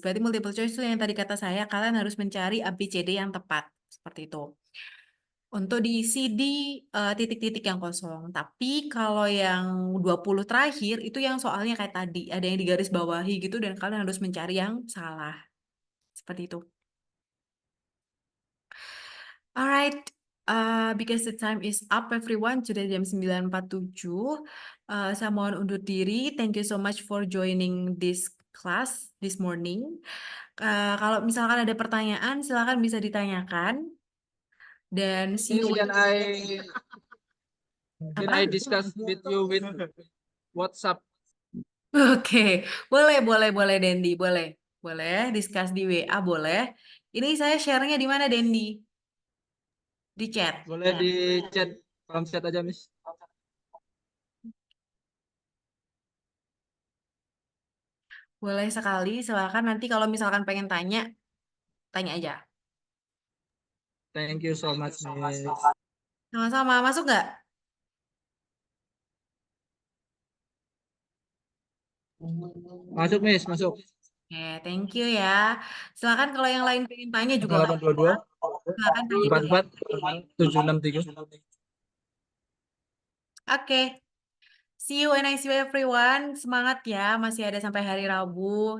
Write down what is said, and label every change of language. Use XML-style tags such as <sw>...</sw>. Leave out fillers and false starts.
<id>Berarti multiple choice itu yang tadi kata saya kalian harus mencari ABCD yang tepat. Seperti itu. Untuk diisi di titik-titik yang kosong. Tapi kalau yang 20 terakhir itu yang soalnya kayak tadi, ada yang digaris bawahi gitu dan kalian harus mencari yang salah. Seperti itu.</id> <en>Alright, because the time is up everyone,</en> <id>sudah jam 9.47. Saya mohon undur diri.</id> <en>Thank you so much for joining this class this morning.</en> <id>Kalau misalkan ada pertanyaan, silakan bisa ditanyakan. Dan</id> <en>see you. Can</en> <id>Apa?</id> <en>I discuss with you with WhatsApp?</en> <id>Oke, boleh Dendi, boleh discuss di WA boleh. Ini saya share-nya di mana Dendi? Di chat. Boleh di chat, kolom chat aja, Miss. Boleh sekali, silakan nanti kalau misalkan pengen tanya, tanya aja.</id> <en>Thank you so much, Miss.</en> <id>Sama-sama, masuk nggak? Masuk, Miss, masuk. Oke,</id> <en>thank you</en> <id>ya. Silakan kalau yang lain pengen tanya juga, 822 silakan tanya. 44 763.</id> <en>Oke, see you and I see you everyone.</en> <id>Semangat ya, masih ada sampai hari Rabu.</id>